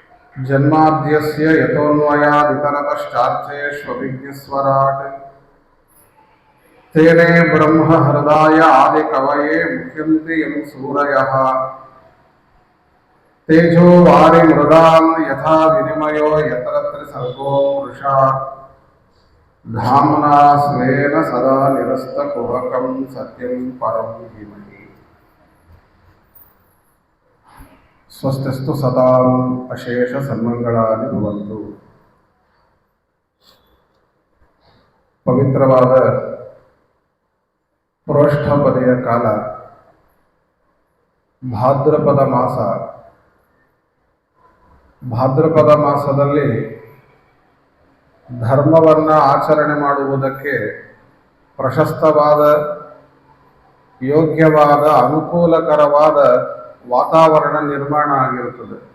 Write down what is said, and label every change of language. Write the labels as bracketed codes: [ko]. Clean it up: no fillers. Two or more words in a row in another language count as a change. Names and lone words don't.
[sa] जन्माद्यस्य यतोऽन्वयादितरतश्चार्थेष्वभिज्ञस्वराट् तेने ब्रह्म हृदाय आदिकवये मुह्यन्ति यं सूरयः तेजो वारिमृदां यथा विनिमयो यत्र त्रिसर्गो मृषा धाम्ना स्वेन सदा निरस्तकुहकं सत्यं परं धीमहि। स्वस्तिस्तु सदां अशेष सन्मंगलानि भवन्तु। [kn] ಪವಿತ್ರವಾದ ಪ್ರೋಷ್ಠಪದೆಯ ಕಾಲ, ಭಾದ್ರಪದ ಮಾಸ. ಭಾದ್ರಪದ ಮಾಸದಲ್ಲಿ ಧರ್ಮವನ್ನು ಆಚರಣೆ ಮಾಡುವುದಕ್ಕೆ ಪ್ರಶಸ್ತವಾದ, ಯೋಗ್ಯವಾದ, ಅನುಕೂಲಕರವಾದ ವಾತಾವರಣ ನಿರ್ಮಾಣ ಆಗಿರುತ್ತದೆ.